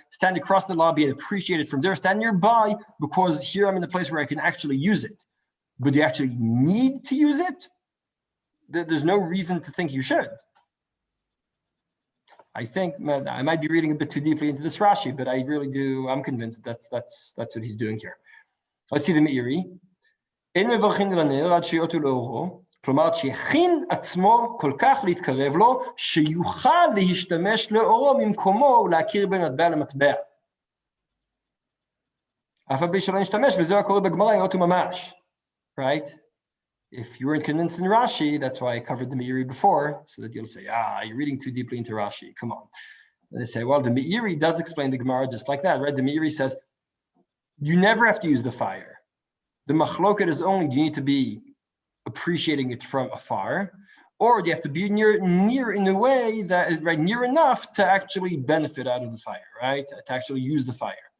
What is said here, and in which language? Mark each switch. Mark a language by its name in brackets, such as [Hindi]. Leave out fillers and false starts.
[English] Stand across the lobby and appreciate it from there, stand nearby because here I'm in the place where I can actually use it. But you actually need to use it? There's no reason to think you should. I think I might be reading a bit too deeply into this Rashi, but I'm convinced that's what he's doing here. Let's see the Meiri. [Hebrew] אין מברכין על הנר עד שיותו לאורו, כלומר שיכין עצמו כל כך להתקרב לו, שיוכל להשתמש לאורו ממקומו ולהכיר בין מטבע למטבע. אף על פי שלא נשתמש, וזהו הקורא בגמרא יותו ממש. [English] Right? If you weren't convinced in Rashi, that's why I covered the Meiri before, so that you'll say, you're reading too deeply into Rashi, come on. And they say, well, the Meiri does explain the Gemara just like that, right? The Meiri says, you never have to use the fire. The machloket is only, do you need to be appreciating it from afar, or do you have to be near in a way that is near enough to actually benefit out of the fire, right? To actually use the fire.